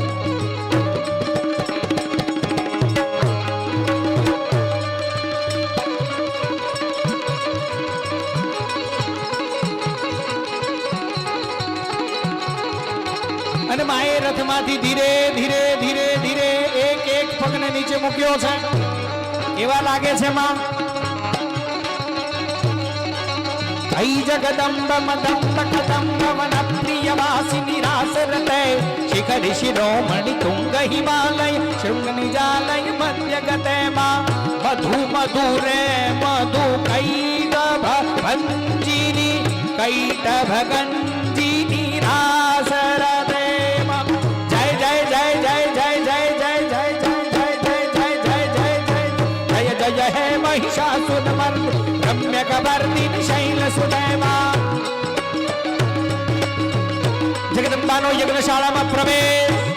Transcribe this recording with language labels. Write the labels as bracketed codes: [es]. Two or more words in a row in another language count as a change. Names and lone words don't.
[gu] અને માએ રથમાંથી ધીરે ધીરે ધીરે ધીરે એક એક પગને નીચે મૂક્યો છે. એવા લાગે છે માં [sa] ऐ जगदम्ब मदम्ब कदम्ब वन प्रिय वासिनी रासरते शिखरि शिरोमणि तुंग हिमालय शृंग निजालय मध्य गते मा मधु मधुरे मधु कैटभ भंजिनी कैटभ गंजिनी रासरते मा जय जय जय जय जय जय जय जय जय जय जय जय जय जय जय जय हे महिषासुर मर्दिनी रम्य कबर्दिनी शैल सुदेवा. [gu] જગદંબાનો યજ્ઞશાળામાં પ્રવેશ.